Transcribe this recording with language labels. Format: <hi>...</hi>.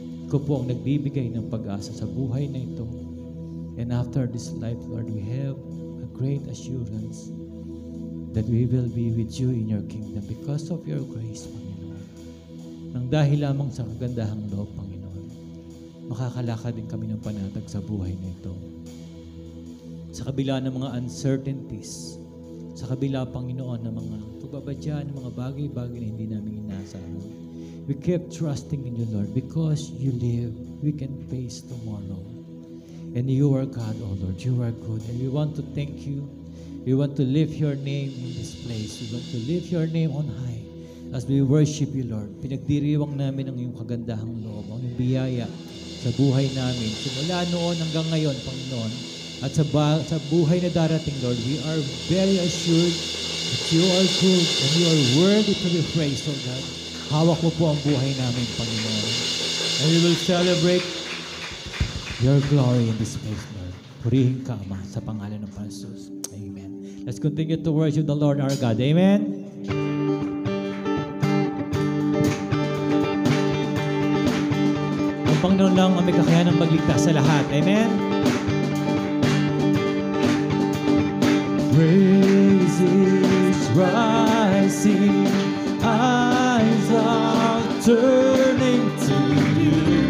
<tl>Ikaw po ang nagbibigay ng pag-asa sa buhay na ito.</tl> <en>And after this life, Lord, we have a great assurance that we will be with You in Your kingdom because of Your grace, Panginoon.</en> <tl>Nang dahil lamang sa kagandahang loob, Panginoon, makakalakad din kami ng panatag sa buhay na ito. Sa kabila ng mga uncertainties, sa kabila, Panginoon, ng mga pagbabadya, ng mga bagay-bagay na hindi namin inaasahan,</tl> <en>we keep trusting in You, Lord, because You live, we can face tomorrow. And You are God, O Lord, You are good, and we want to thank You. We want to lift Your name in this place. We want to lift Your name on high. As we worship You, Lord,</en> <tl>pinagdiriwang namin ang Iyong kagandahang loob, ang Iyong biyaya sa buhay namin. Simula noon hanggang ngayon, Panginoon, at sa buhay na darating,</tl> <en>Lord, we are very assured that You are good and You are worthy to be praised, O God.</en> <tl>Hawak mo po ang buhay namin, Panginoon.</tl> <en>And we will celebrate Your glory in this place, Lord.</en> <tl>Purihin ka, Ama, sa pangalan ng Jesus. Amen.</tl> <en>Let's continue to worship the Lord our God. Amen.</en> <tl>Panginoon lang ang may kakayanang magligtas sa lahat. Amen?</tl> <en>Praises rising, eyes are turning to You.</en>